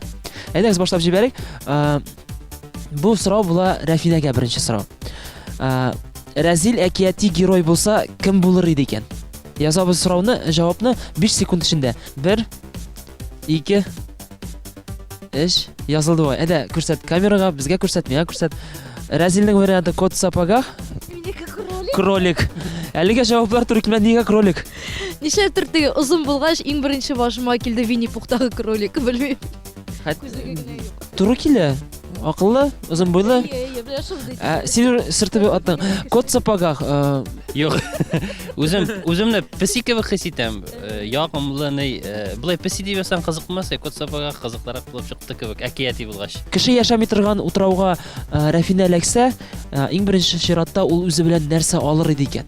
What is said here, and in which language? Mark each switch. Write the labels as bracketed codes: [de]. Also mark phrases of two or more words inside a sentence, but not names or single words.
[tt] Әйдәгез башлап җибәрик. Бу сорау була Рафинәгә беренче сорау. Рәзил әкияти герой булса, кем булыр иде икән? Язабыз сорауны, җавапны 5 секунд эчендә. 1 2 3 язылды бу. Әйдә, күрсәт камерага, безгә күрсәт, миңа күрсәт. Рәзилнең варианты кот в сапогах. Кролик. Әлегә җаваплар туры килмәде, нигә кролик? Нишләптер теге озын булгач иң беренче башыма килде Винни-Пухтагы кролик, белмим. Туры килә. Акыллы, озын буйлы. Син сырты аттың. Кот в сапогах. Юк. Үземне песи кебек хис итәм. Ягымлы, булай песи дип ясаң кызыкмас, кот сапага кызыклырак булып чыкты кебек, әкияти булгач. Кеше яшәми торган утрауга Рафина эләксә, иң беренче чиратта ул үзе белән нәрсә алыр иде икән?